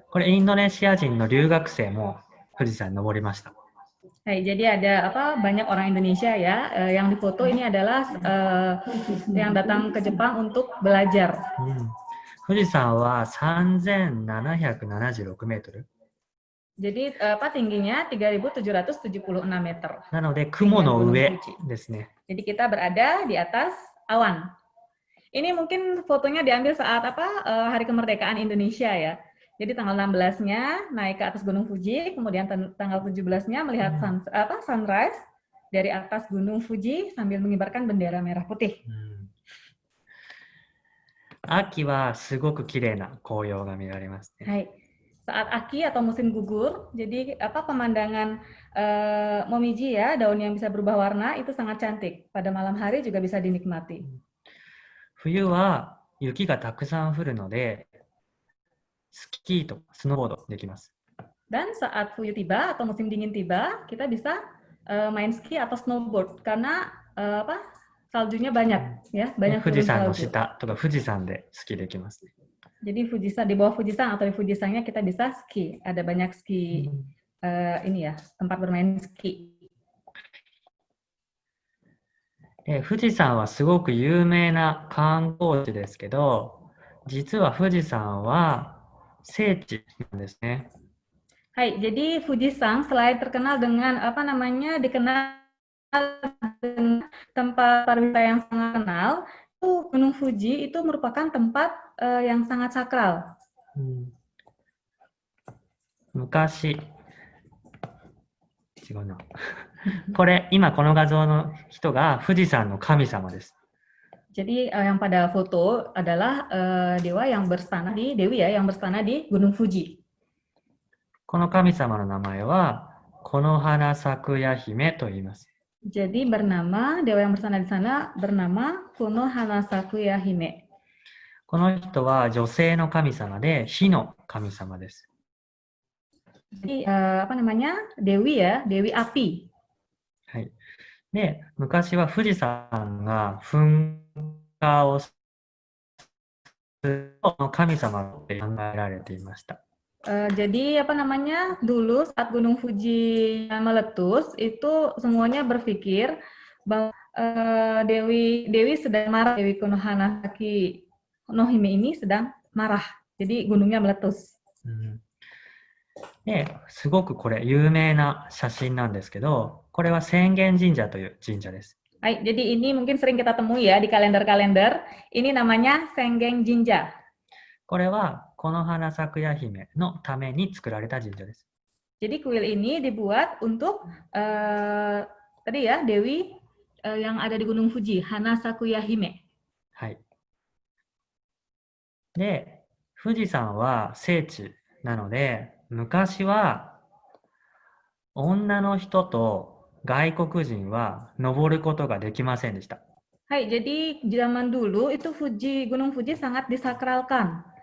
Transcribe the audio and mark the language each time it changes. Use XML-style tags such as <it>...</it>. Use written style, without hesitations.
<ja>これインドネシア人の留学生も富士山に登りました。</ja> <id>Hai, jadi ada banyak orang Indonesia ya yang difoto ini adalah yang datang ke Jepang untuk belajar.</id> <ja>富士山は3776メートル。</ja> <id>Jadi tingginya 3.776 meter.</id> <ja>なので、雲の</ja> <id>Gunung</id> <ja>上</ja> <id>Fuji.</id> <ja>ですね。</ja> <id>Jadi kita berada di atas awan. Ini mungkin fotonya diambil saat hari kemerdekaan Indonesia ya. Jadi tanggal 16-nya naik ke atas Gunung Fuji, kemudian tanggal 17-nya melihat sunrise dari atas Gunung Fuji sambil mengibarkan bendera merah putih.</id> <ja>秋はすごく綺麗な紅葉が見られますね。 Hai.</ja> <id>Saat aki atau musim gugur, jadi pemandangan momiji ya, daun yang bisa berubah warna itu sangat cantik. Pada malam hari juga bisa dinikmati.</id> <ja>冬は雪がたくさん降るので、スキーとかスノーボードできます。</ja> <id>Dan saat fuyu tiba atau musim dingin tiba, kita bisa main ski atau snowboard karena saljunya banyak ya, banyak</id> <ja>富士山の</ja> <id>salju.</id> <ja>下とか富士山でスキーできますね。</ja> <id>Jadi Fujisan di bawah Fujisan atau di Fujisannya kita bisa ski. Ada banyak ski ini ya, tempat bermain ski.</id> <ja>富士山はすごく有名な観光地ですけど、実は富士山は聖地なんですね。</ja> <id>Hai, jadi Fujisan selain terkenal dengan dikenal dengan tempat pariwisata yang sangat terkenal, itu Gunung Fuji itu merupakan tempat yang sangat sakral.</id> <ja>昔、違うな。これ、今この画像の人が富士山の神様です。</ja> <id>Jadi yang pada foto adalah dewa yang berstana di Dewi ya, yang berstana di Gunung Fuji.</id> <ja>この神様の名前は、この花咲夜姫と言います。</ja> <id>Jadi dewa yang berstana di sana bernama Konohana Sakuya Hime.</id> <ja>この人は女性の神様で、火の神様です。</ja> <id>Jadi Dewi ya, Dewi api.</id> <ja>はい。で、昔は富士山が噴火をする神様って考えられていました。</ja> <id>Jadi dulu saat Gunung Fuji meletus itu semuanya berpikir bahwa Dewi sedang marah, Dewi Konohana Saki Nohime ini sedang marah. Jadi gunungnya meletus.</id> <ja>で、すごくこれ有名な写真なんですけど、これは浅間神社という神社です。</ja> <id>Hai, jadi ini mungkin sering kita temui ya di kalender-kalender. Ini namanya Sengen Jinja.</id> <ja>これはこの花咲夜姫のために作られた神社です。</ja> <id>Jadi kuil ini dibuat untuk tadi ya Dewi yang ada di Gunung Fuji, Hana Sakuya Hime.</id> <ja>はい。で、富士山は聖地なので、昔は女の人と外国人は登ることができませんでした。</ja> <id>Hai, jadi zaman dulu itu Gunung Fuji sangat disakralkan.</id>